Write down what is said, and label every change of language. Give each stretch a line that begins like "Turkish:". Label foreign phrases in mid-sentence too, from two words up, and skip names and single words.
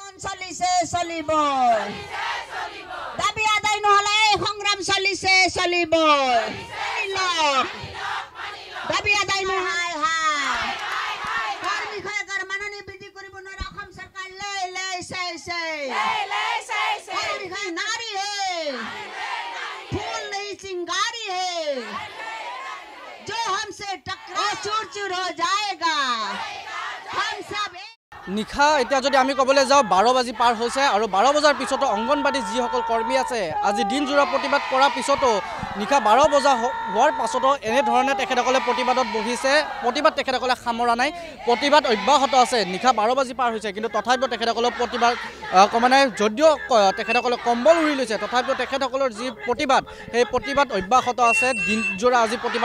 Assamese: চলিছে চলিব দাবী আদায় নহলে এই সংগ্ৰাম চলিছে চলিব দাবী আদায় নহয় বিষয়াৰ মাননি বৃদ্ধি কৰিব নোৱাৰে অসম চৰকাৰ লৈ চাইছে
Hindi: नारी है फूल नहीं चिंगारी है जो हमसे टकरा चूर चूर हो जाएगा हम सब
Assamese: নিশা এতিয়া যদি আমি ক'বলৈ যাওঁ 12 বাজি পাৰ হৈছে আৰু 12 বজাৰ পিছতো অংগনবাড়ী যিসকল কৰ্মী আছে আজি দিনজোৰা প্ৰতিবাদ কৰাৰ পিছতো নিশা 12 বজা হোৱাৰ পাছতো এনেধৰণে তেখেতসকলে প্ৰতিবাদত বহিছে প্ৰতিবাদ তেখেতসকলে সামৰা নাই প্ৰতিবাদ অব্যাহত আছে নিশা 12 বাজি পাৰ হৈছে কিন্তু তথাপিও তেখেতসকলৰ প্ৰতিবাদ কমানে যদিও তেখেতসকলে কম্বল উৰি লৈছে তথাপিও তেখেতসকলৰ যি প্ৰতিবাদ সেই প্ৰতিবাদ অব্যাহত আছে দিনজোৰা আজি প্ৰতিবাদ